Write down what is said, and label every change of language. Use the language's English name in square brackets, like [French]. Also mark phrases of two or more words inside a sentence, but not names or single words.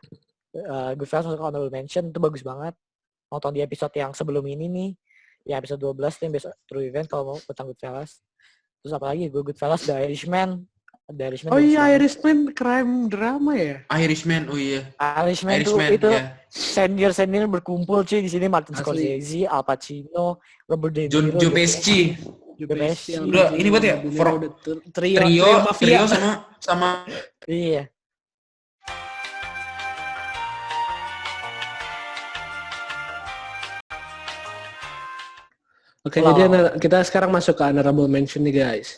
[Indonesian] Goodfellas masuk ke [English] honorable mention, [Indonesian] itu bagus banget. Nonton di episode yang sebelum ini nih, ya episode 12 nih, besok True Event kalau mau tentang Goodfellas. Terus apa lagi? Gue Goodfellas, The Irishman. Oh iya, Irishman [English] crime drama [Indonesian] ya? Irishman, oh iya. Irishman itu senior berkumpul cuy di sini, Martin Scorsese, Al Pacino, Robert De Niro, Joe Pesci. Joe The Pesci yang Udah, ini buat ya, udah trio mafia. Trio sama Iya. Oke, Wow. jadi kita sekarang masuk ke [English] honorable mention [Indonesian] nih guys.